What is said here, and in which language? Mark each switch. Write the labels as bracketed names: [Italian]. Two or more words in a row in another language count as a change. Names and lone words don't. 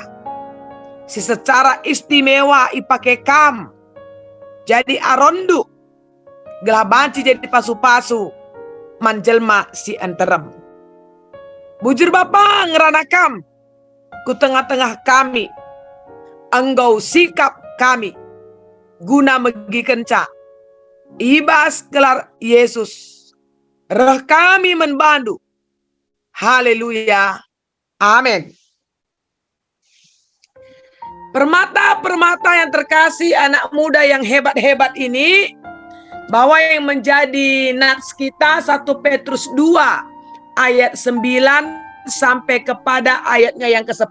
[Batak Karo] Si secara istimewa ipake kam jadi arondu, gelah banci jadi pasu-pasu manjelma si enterem. Bujur Bapa ngeranakam ku tengah-tengah kami, enggau sikap kami guna megi kenca ibas gelar Yesus roh kami menbandu. Haleluya, amin. [Indonesian] Permata-permata yang terkasih, anak muda yang hebat-hebat ini, bahwa yang menjadi nats kita 1 Petrus 2 ayat 9 sampai kepada ayatnya yang ke-10.